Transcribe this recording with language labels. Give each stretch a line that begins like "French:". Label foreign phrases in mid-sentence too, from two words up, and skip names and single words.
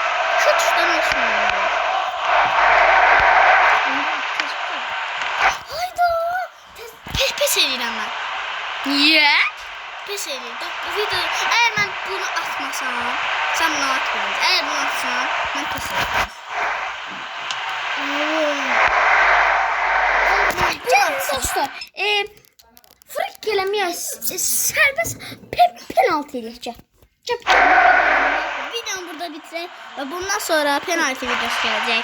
Turkish: Şu tuştan olsun. Hayda.
Azerbaijani: Pes edirəm mən.
Turkish: niye?
Azerbaijani: Pes edirəm.
Turkish: Bu video eğer ben bunu atmasam, sen bunu atmayacaksın. Eğer bunu atsan, ben
Azerbaijani: pes edirəm. Dostlar, fırk gələməyə sərbəst penaltı eləyəcək. Videonu burada bitirək və bundan sonra penaltı videosu gələcək.